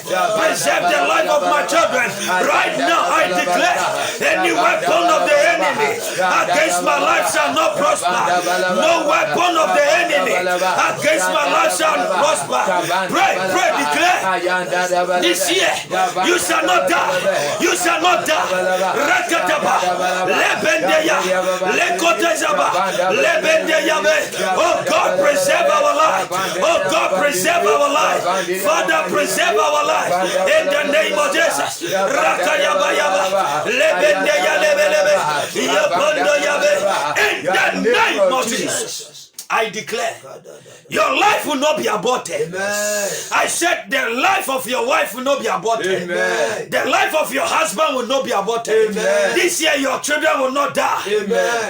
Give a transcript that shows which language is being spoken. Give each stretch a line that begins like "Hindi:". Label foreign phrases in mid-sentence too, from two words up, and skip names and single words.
English: Preserve the life of my children. Right now I declare any weapon of the enemy against my life shall not prosper. No weapon of the enemy against my life shall prosper. Pray, declare. This year you shall not die. You shall not die. Rakataba, lebendeya, lekotezaba, lebendeyabe. Oh God, preserve our life. Oh God, preserve our life. Father, preserve our life. In the name of Jesus. Rakayabayaba, lebendeya lebelebe, yabondo yabe. In the name of Jesus. I declare, your life will not be aborted. Amen. I said the life of your wife will not be aborted. Amen. The life of your husband will not be aborted. Amen. This year your children will not die. Amen.